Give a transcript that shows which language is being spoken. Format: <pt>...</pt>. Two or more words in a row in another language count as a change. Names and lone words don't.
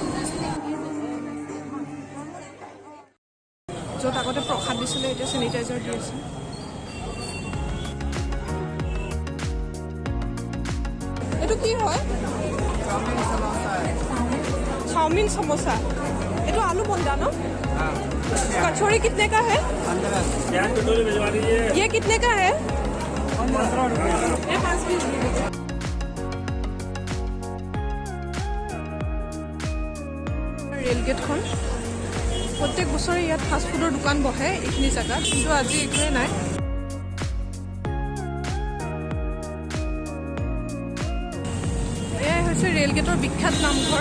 <as>য'ত আগতে প্ৰসাদ দিছিলে এতিয়া চেনিটাইজাৰ দি আছে। এইটো কি হয়? চাওমিন সমোসা। এইটো</as> <hi>आलू बंदा न? कचौड़ी कितने का है? ये कितने का है? 5</hi> <as>ৰেল গেটখন। প্ৰত্যেক বছৰে ইয়াত ফাষ্টফুডৰ দোকান বহে এইখিনি জেগাত, কিন্তু আজি একোৱেই নাই। এয়াই হৈছে ৰেল গেটৰ বিখ্যাত নামঘৰ।</as>